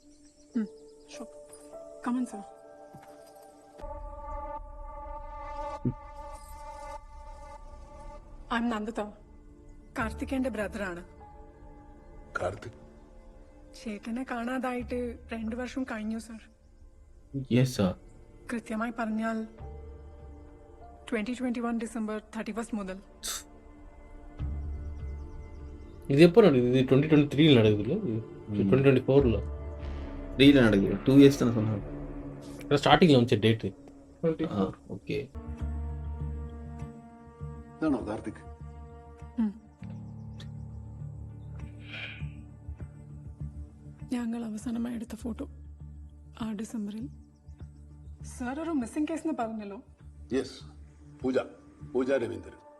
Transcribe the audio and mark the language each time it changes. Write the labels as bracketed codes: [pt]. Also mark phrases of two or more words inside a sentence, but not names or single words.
[en] Come on sir. I am [ml] നന്ദിത, കാർത്തികേന്റെ ബ്രദറാണ്. കാർത്തിക് ചേട്ടനെ കാണാതായിട്ട് 2 വർഷം കഴിഞ്ഞു സർ. [en] Yes sir. [ml] കൃത്യമായി പറഞ്ഞാൽ 2021 ഡിസംബർ 31 മുതൽ. [ta] இது எப்போ நடக்குது? இது 2023 நடக்குதுல்ல? 2024 3 நடக்குது. 2 இயர்ஸ் தானே சொன்னாங்க. ஸ்டார்டிங்ல வந்துச்சு டேட்டு. ஓகே. [ml] ഇതാണോ കാർത്തിക്? ഞങ്ങൾ അവസാനമായി എടുത്ത ഫോട്ടോ ആ ഡിസംബറിൽ. സാർ ഒരു മിസ്സിംഗ് കേസ് എന്ന് പറഞ്ഞല്ലോ. യെസ്, പൂജ രവീന്ദ്രൻ.